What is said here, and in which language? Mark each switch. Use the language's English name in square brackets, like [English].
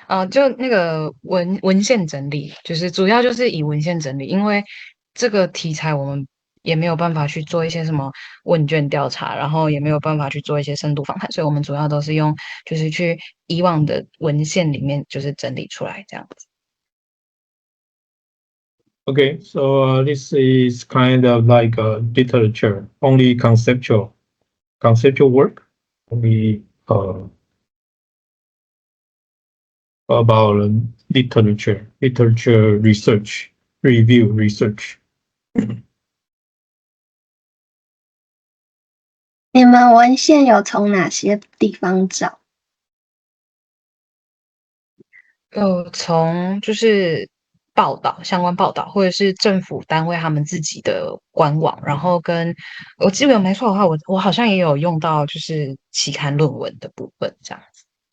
[Chinese] 就那个文献整理，就是主要就是以文献整理，因为这个题材我们也没有办法去做一些什么问卷调查，然后也没有办法去做一些深度访谈，所以我们主要都是用就是去以往的文献里面就是整理出来这样子。 [English] Okay, so this is kind of like a literature, only conceptual work, only about literature research, review research. [Chinese] 你们文献有从哪些地方找？从就是相关报道，或者是政府单位他们自己的官网，然后跟我记得没错的话，我好像也有用到就是期刊论文的部分这样子。